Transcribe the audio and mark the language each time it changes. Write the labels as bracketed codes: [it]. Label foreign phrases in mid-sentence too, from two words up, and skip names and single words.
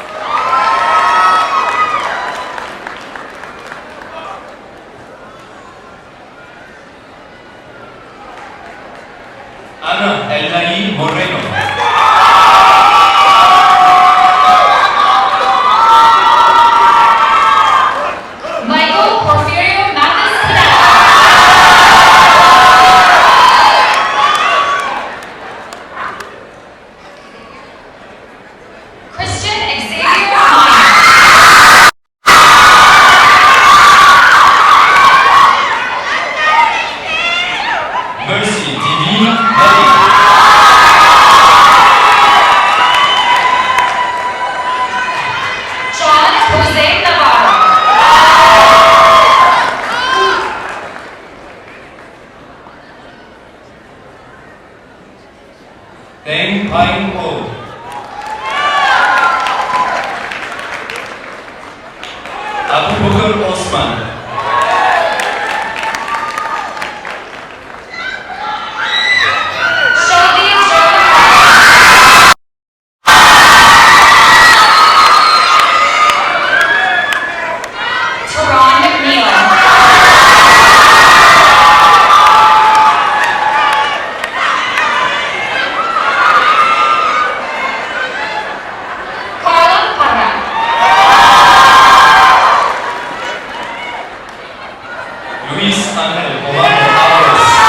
[en] Ana Eldaí Moreno. Michael Porfirio Mathis Cadell. Christian Xavier Meyer. Mercy Divine Betty. John Jose Navarro. Teng Pine Ho. Abu Bakar Osman. Shelby Joe. Teron McNeil. Carla Parra. Luis Angel Obando Alvarez.